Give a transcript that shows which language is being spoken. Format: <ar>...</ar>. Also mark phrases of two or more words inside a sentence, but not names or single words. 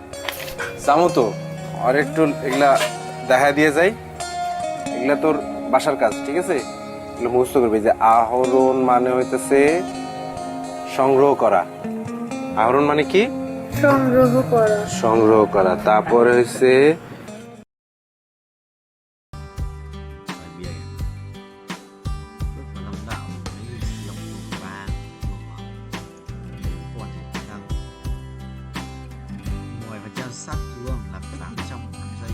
<bn>যাবো তো, আর একটু এগুলা দেখা দিয়ে যাই। এগুলা তোর বাসার কাজ, ঠিক আছে? এগুলো মুখস্থ করবি যে আহরণ মানে হইতেছে সংগ্রহ করা। আহরণ মানে কি? সংগ্রহ করা। সংগ্রহ করা। তারপরে হইছে</bn> <vi>Ngoài phần chân sát thương làm giảm trong 5 giây.</vi>